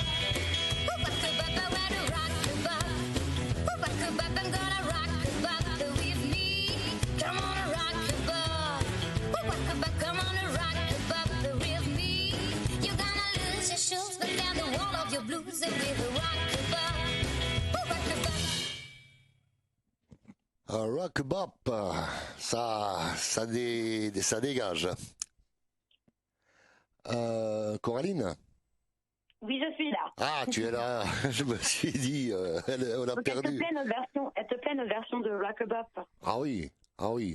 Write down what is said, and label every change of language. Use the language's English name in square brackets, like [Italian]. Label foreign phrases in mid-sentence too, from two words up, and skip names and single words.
[English] Oh, rockabop, I want a rockabop. Oh, rockabop, I'm gonna rockabop with me. Come on, a rockabop. Oh, rockabop, come on, a rockabop with me. You're gonna lose your shoes, but down the wall of your blues with the rockabop. Oh, rockabop. Rockabop, [French] ça dégage. Coraline? Oui, je suis là. Ah, tu es là. Je me suis dit, on a Donc, perdu. elle te plaît notre version de Rockabop. Ah oui, ah oui.